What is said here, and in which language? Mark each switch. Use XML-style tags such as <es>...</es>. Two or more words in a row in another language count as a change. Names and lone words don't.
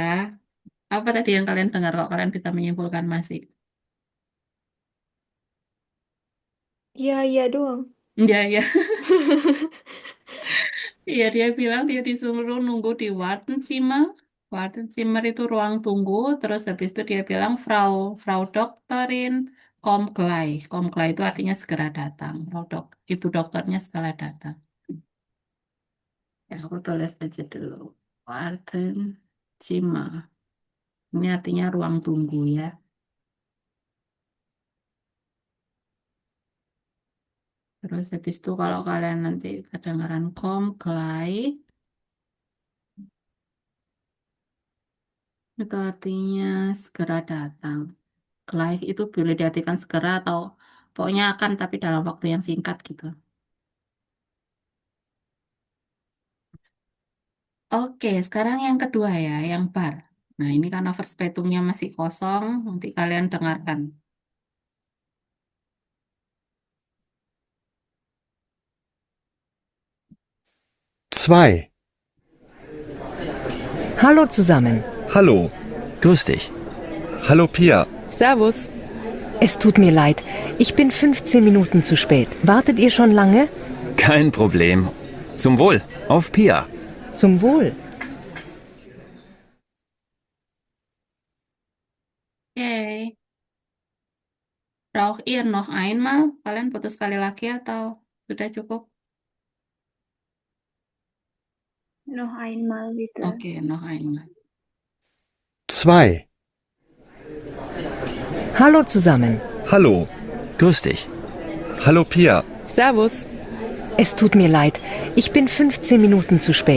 <id>Apa tadi yang kalian dengar kok kalian bisa menyimpulkan masih? Iya doang. Iya, iya. Iya, dia bilang dia disuruh nunggu di Wartenzimmer. Wartenzimmer itu ruang tunggu. Terus habis itu dia bilang</id> <de>Frau Dokterin kommt gleich. Kommt gleich</de> <id>itu artinya segera datang. Ibu dokternya segera datang. Ya, aku tulis aja dulu. Wartenzimmer. Ini artinya ruang tunggu ya. Terus habis itu kalau kalian nanti kedengaran</id> <de>kommt gleich,</de> <id>itu artinya segera datang. Gleich itu boleh diartikan segera atau pokoknya akan tapi dalam waktu yang singkat gitu. Oke, sekarang yang kedua ya, yang bar. Nah, ini karena verspetumnya masih kosong, nanti kalian dengarkan.</id> <de>Zwei. Hallo zusammen. Hallo. Grüß dich. Hallo Pia. Servus. Es tut mir leid. Ich bin 15 Minuten zu spät. Wartet ihr schon lange? Kein Problem. Zum Wohl. Auf Pia. Zum Wohl. Oke, braucht ihr noch einmal?</de> <id>Kalian butuh sekali lagi atau sudah cukup?</id> <de>Noch einmal bitte. Oke, noch einmal. Zwei. Hallo zusammen. Hallo. Grüß dich. Hallo Pia. Servus. Es tut mir leid. Ich bin 15 Minuten zu spät.</de>